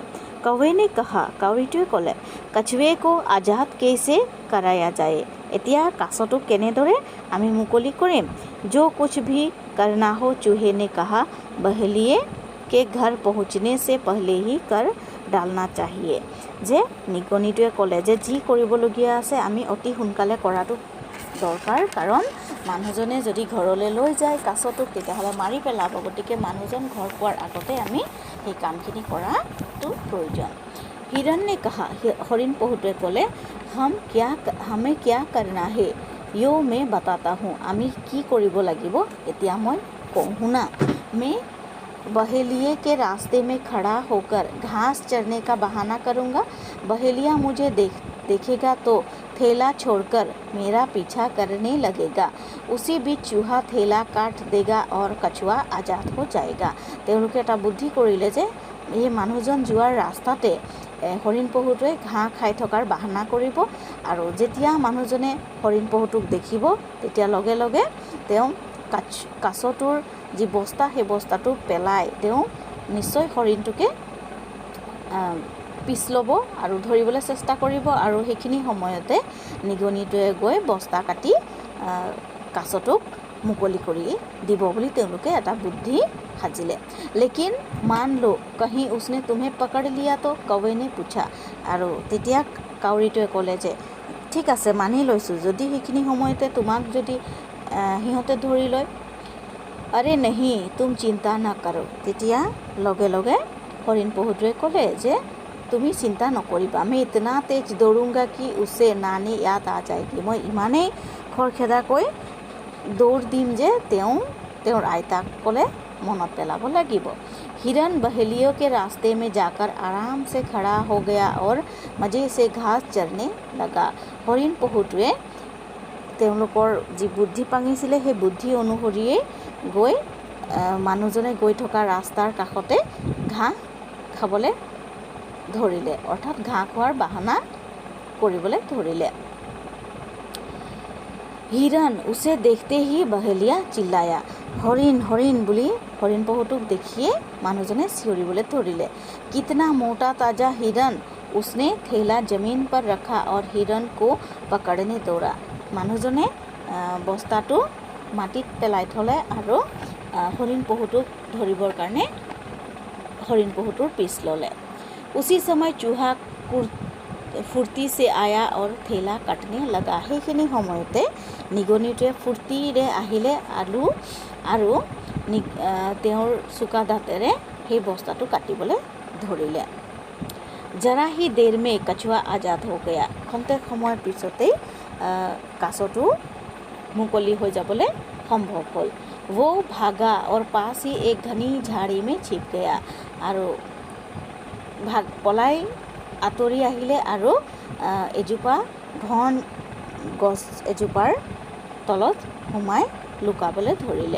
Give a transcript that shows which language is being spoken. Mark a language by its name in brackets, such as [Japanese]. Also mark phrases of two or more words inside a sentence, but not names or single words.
[Hindi] कौवे ने कहा, [Assamese] কাউৰীটোৱে ক'লে, [Hindi] कछुए को आजाद कैसे कराया जाए। [Assamese] এতিয়া কাছটোক কেনেদৰে আমি মুকলি কৰিম। [Hindi] जो कुछ भी करना हो, चूहे ने कहा, बहेलिए के घर पहुँचने से पहले ही कर डालना चाहिए। [Assamese] যে নিগনিটোৱে ক'লে যে যি কৰিবলগীয়া আছে আমি অতি সোনকালে কৰাটো দৰকাৰ, কাৰণ মানুহজনে যদি ঘৰলৈ লৈ যায় কাছটোক তেতিয়াহ'লে মাৰি পেলাব। গতিকে মানুহজন ঘৰ পোৱাৰ আগতে আমি সেই কামখিনি কৰাটো প্ৰয়োজন। [Hindi] हिरन ने कहा, [Assamese] হৰিণ পহুটোৱে ক'লে, [Hindi] हमें क्या करना है यो मैं बताता हूँ। [Assamese] আমি কি কৰিব লাগিব এতিয়া মই কওঁ শুনা। [Hindi] मैं बहेलिए के रास्ते में खड़ा होकर घास चरने का बहाना करूँगा। बहेलिया मुझे देखेगा तो थैला छोड़कर मेरा पीछा करने लगेगा। उसी बीच चूहा थैला काट देगा और कछुआ आजाद हो जाएगा। [Assamese] তেওঁলোকে এটা বুদ্ধি কৰিলে যে এই মানুহজন যোৱাৰ ৰাস্তাতে হৰিণ পহুটোৱে ঘাঁহ খাই থকাৰ বাহানা কৰিব, আৰু যেতিয়া মানুহজনে হৰিণ পহুটোক দেখিব তেতিয়া লগে লগে তেওঁ কাছটোৰ যি বস্তা সেই বস্তাটো পেলাই তেওঁ নিশ্চয় হৰিণটোকে পিছ ল'ব আৰু ধৰিবলৈ চেষ্টা কৰিব, আৰু সেইখিনি সময়তে নিগনিটোৱে গৈ বস্তা কাটি কাছটোক মুকলি কৰি দিব বুলি তেওঁলোকে এটা বুদ্ধি সাজিলে। [Hindi] लेकिन मान लो कहीं उसने तुम्हें पकड़ लिया तो, कौवे ने पूछा। [Assamese] আৰু তেতিয়া কাউৰীটোৱে ক'লে যে ঠিক আছে মানি লৈছোঁ, যদি সেইখিনি সময়তে তোমাক যদি সিহঁতে ধৰি লয়। [Hindi] अरे नहीं तुम चिंता ना करो। [Assamese] তেতিয়া লগে লগে হৰিণ পহুটোৱে ক'লে যে তুমি চিন্তা নকৰিবা, [Hindi] मैं इतना तेज दौड़ूंगा कि उसे नानी याद आ जाएगी। [Assamese] মই ইমানেই খৰখেদাকৈ দৌৰ দিম যে তেওঁৰ আইতাক ক'লে মনত পেলাব লাগিব। [Hindi] हिरन बहेलियों के रास्ते में जाकर आराम से खड़ा हो गया और मजे से घास चरने लगा। [Assamese] হৰিণ পহুটোৱে তেওঁলোকৰ যি বুদ্ধি পাঙিছিলে সেই বুদ্ধি অনুসৰিয়ে গৈ মানুহজনে গৈ থকা ৰাস্তাৰ কাষতে ঘাঁহ খাবলৈ ধৰিলে, অৰ্থাৎ ঘাঁহ খোৱাৰ বাহানা কৰিবলৈ ধৰিলে। [Hindi] हिरन उसे देखते ही बहेलिया चिल्लाया। [Assamese] হৰিণ হৰিণ বুলি হৰিণ পহুটোক দেখিয়ে মানুহজনে চিঞৰিবলৈ ধৰিলে। [Hindi] कितना मोटा ताजा हिरन। उसने थैला जमीन पर रखा और हिरन को पकड़ने दौड़ा। [Assamese] মানুহজনে বস্তাটো মাটিত পেলাই থ'লে আৰু হৰিণ পহুটোক ধৰিবৰ কাৰণে হৰিণ পহুটোৰ পিছ ল'লে। [Hindi] उसी समय चूहा फुर्ती से आया और थैला काटने लगा। [Assamese] সেইখিনি সময়তে নিগনিটোৱে ফূৰ্তিৰে আহিলে আৰু তেওঁৰ চোকা দাঁতেৰে সেই বস্তাটো কাটিবলৈ ধৰিলে। [Hindi] जरा ही देर में कछुआ आजाद हो गया। [Assamese] খন্তেক সময়ৰ পিছতেই কাছটো মুকলি হৈ যাবলৈ সম্ভৱ হ'ল। [Hindi] वो भागा और पास ही एक घनी झाड़ी में छिप गया [Assamese] আৰু পলাই আঁতৰি আহিলে আৰু এজোপা ঘন গছ এজোপাৰ তলত সোমাই লুকাবলৈ ধৰিলে।